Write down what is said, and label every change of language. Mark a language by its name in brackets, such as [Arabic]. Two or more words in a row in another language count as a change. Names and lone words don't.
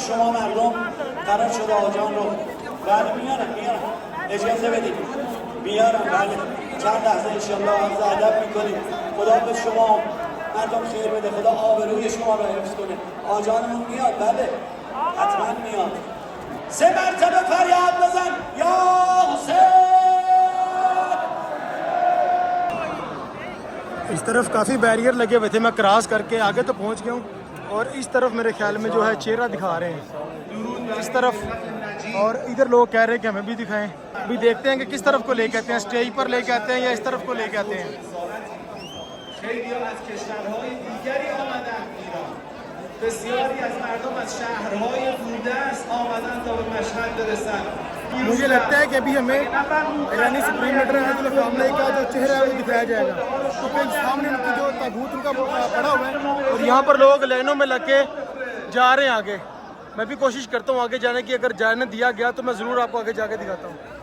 [Persian] شما مردم قرار شده آجان رو بله میارم اجازه بدید میارم بله چند لحظه انشالله عرض ادب میکنیم. خدا به شما مردم خیر بده، خدا آبروی شما رو حفظ کنه. آجانمون میاد بله حتما میاد. 3 مرتبه فریاد بزن یا حسین. [Hindi] इस तरफ काफ़ी बैरियर लगे हुए थे, मैं क्रॉस करके आगे तो पहुंच गया हूँ। और इस तरफ मेरे ख्याल में जो है चेहरा दिखा रहे हैं इस तरफ, और इधर लोग कह रहे हैं कि हमें भी दिखाएं। अभी देखते हैं कि किस तरफ को लेके आते हैं, स्टेज पर लेके आते हैं या इस तरफ को लेके आते हैं। [Persian] خیلی از کشورهای دیگری آمدن ایران، بسیاری از مردم از شهرهای دوردست آمدن تا به مشهد برسن. [Hindi] मुझे लगता है कि अभी हमें ईरानी सुप्रीम लीडर अयातुल्लाह ख़ामनेई का जो चेहरा है वो दिखाया जाएगा, क्योंकि सामने उनकी जो ताबूत उनका पड़ा हुआ है और यहाँ पर लोग लाइनों में लग के जा रहे हैं आगे। मैं भी कोशिश करता हूँ आगे जाने की, अगर जाने दिया गया तो मैं ज़रूर आपको आगे जाके दिखाता हूँ।